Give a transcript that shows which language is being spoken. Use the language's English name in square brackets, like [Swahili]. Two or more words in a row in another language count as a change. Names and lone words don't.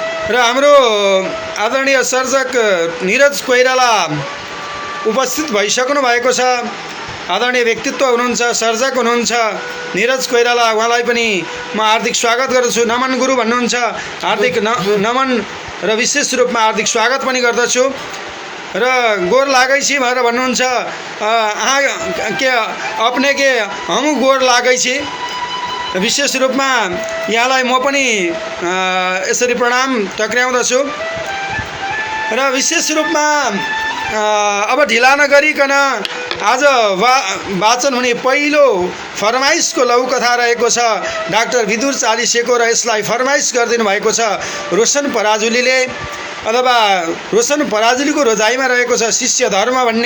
[Nepali] र हाम्रो आदरणीय सर्जक निरज कोइराला उपस्थित भइसक्नु भएको छ। आदरणीय व्यक्तित्व हुनुहुन्छ, सर्जक हुनुहुन्छ निरज कोइराला, उहाँलाई पनि म हार्दिक स्वागत गर्दछु। नमन गुरु भन्नुहुन्छ, हार्दिक नमन र विशेष रूपमा हार्दिक स्वागत पनि गर्दछु। र [Maithili] गोर लागै छी [Nepali] भनेर भन्नुहुन्छ, [Maithili] के अपने के हमु गोर लागै छी। [Nepali] विशेष रूपमा यहाँलाई म पनि यसरी प्रणाम टक्र्याउँदछु। र विशेष रूपमा अब ढिला नगरिकन आज वाचन हुने पहिलो फरमाइसको लघुकथा रहेको छ डाक्टर विदुर चालिसेको, र यसलाई फरमाइस गरिदिनु भएको छ रोशन पराजुलीले, अथवा रोशन पराजुलीको रोजाइमा रहेको छ शिष्य धर्म भन्ने।